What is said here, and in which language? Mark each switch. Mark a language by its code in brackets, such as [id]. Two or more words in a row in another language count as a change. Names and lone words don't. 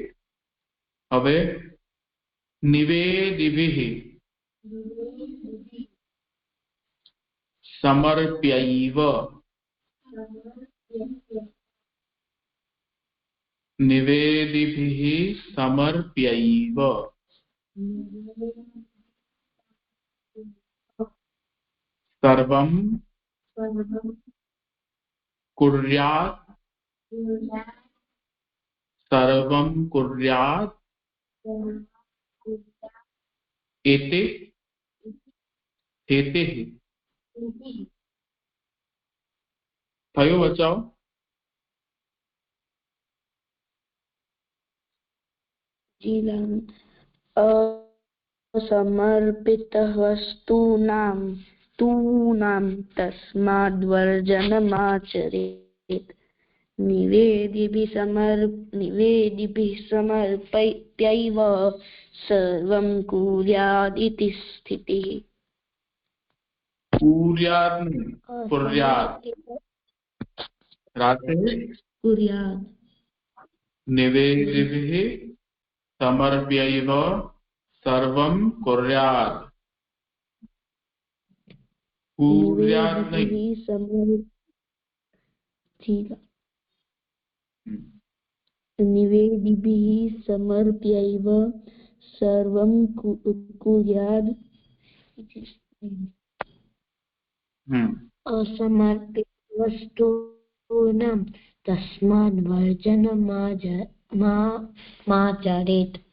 [sa] હવે નિવેદિભિઃ સમર્પ્યૈવ. નિવેદિભિઃ સમર્પ્યૈવ સર્વં कुर्यात् सर्वं कुर्यात् एते हेतेः. [gu] થયું બચાવ? જી લાલ. [sa] અસમર્પિત વસ્તુનામ તૂનામ તસ્માદ્ વર્જનમાચરેત. નિવેદિભિઃ સમર્પ્યૈવ સર્વં કુર્યાદ્ ઇતિ સ્થિતિઃ. कुर्यात् राते કુર્યાદ. निवेदिभिः समर्प्यैव सर्वं कुर्यात्. कुर्यात् नहीं. નિવેદિભિઃ સમર્પ્યૈવ સર્વં કુર્યાદ. અસમર્પિત વસ્તુનામ તસ્માદ્ વર્જનમાચરેત.